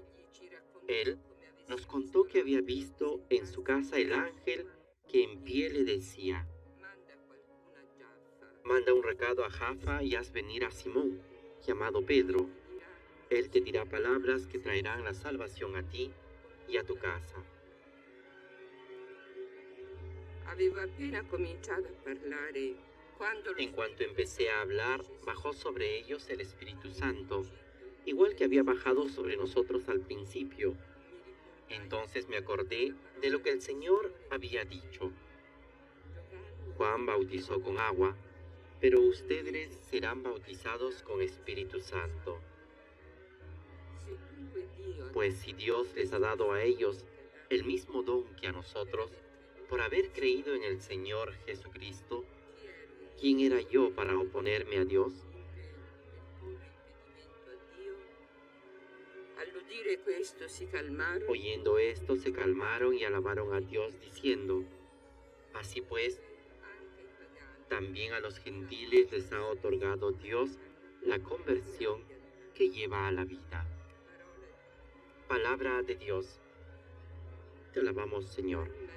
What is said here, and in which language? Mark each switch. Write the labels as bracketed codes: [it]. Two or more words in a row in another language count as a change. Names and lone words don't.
[es] Él nos contó que había visto en su casa el ángel que en pie le decía: manda un recado a Jaffa y haz venir a Simón, llamado Pedro. Él te dirá palabras que traerán la salvación a ti y a tu casa. [it] Aveva appena cominciato a parlare quando [es] En cuanto empecé a hablar, bajó sobre ellos el Espíritu Santo, igual que había bajado sobre nosotros al principio. Entonces me acordé de lo que el Señor había dicho. Juan bautizó con agua, pero ustedes serán bautizados con Espíritu Santo. Pues si Dios les ha dado a ellos el mismo don que a nosotros, por haber creído en el Señor Jesucristo, ¿quién era yo para oponerme a Dios? [it] All'udire questo si calmarono. [es] Oyendo esto, se calmaron y alabaron a Dios, diciendo: así pues, también a los gentiles les ha otorgado Dios la conversión que lleva a la vida. Palabra de Dios. Te alabamos, Señor.